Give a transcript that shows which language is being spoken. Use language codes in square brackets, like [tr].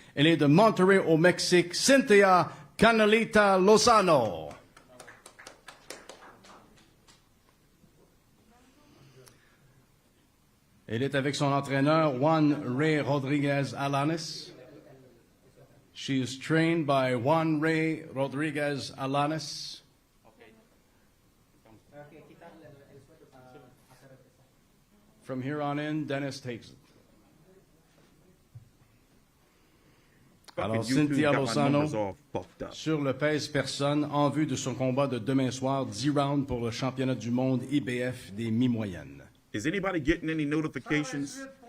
[fr] Elle est de Monterrey au Mexique, Cynthia Canelita Lozano. Elle est avec son entraîneur Juan Ray Rodriguez Alanis. [en] She is trained by Juan Ray Rodriguez Alanis. From here on in, Dennis takes it. [fr] Alors, Cynthia Lozano, sur le pèse personne, en vue de son combat de demain soir, 10 rounds pour le championnat du monde IBF des mi-moyennes. [en] Is anybody getting any notifications?